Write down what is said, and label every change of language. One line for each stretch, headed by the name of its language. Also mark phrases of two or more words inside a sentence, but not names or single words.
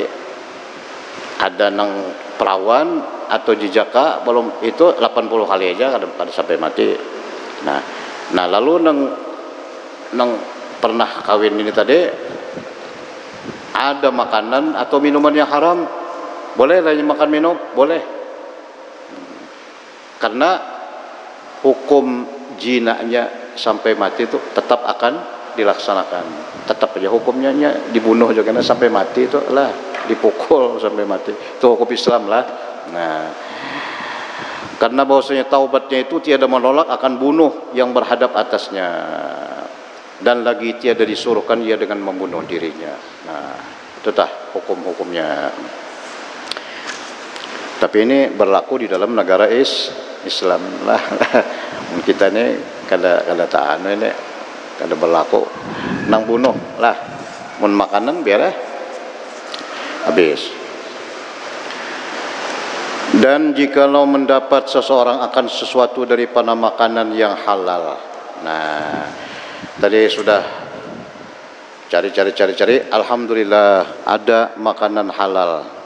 Banjar: Ada nang perawan atau jejaka belum itu 80 kali aja kada sampai mati. Nah lalu nang pernah kawin ini tadi ada makanan atau minuman yang haram, boleh lah makan minum, boleh. Karena hukum jinanya sampai mati itu tetap akan dilaksanakan. Tetap aja hukumnya dibunuh juga karena sampai mati itu lah, dipukul sampai mati. Itu hukum Islam lah.
Malay: Nah, karena bahwasanya taubatnya itu tiada menolak akan bunuh yang berhadap atasnya. Dan lagi tiada disuruhkan ia dengan membunuh dirinya.
Banjar: Nah, itu tah hukum-hukumnya. Tapi ini berlaku di dalam negara Islam lah. Kita ni kada tahan ini, kada berlaku. Nang bunuh lah. Mun makanan biar habis.
Malay: Dan jikalau mendapat seseorang akan sesuatu daripada makanan yang halal.
Banjar: Nah, tadi sudah cari. Alhamdulillah ada makanan halal.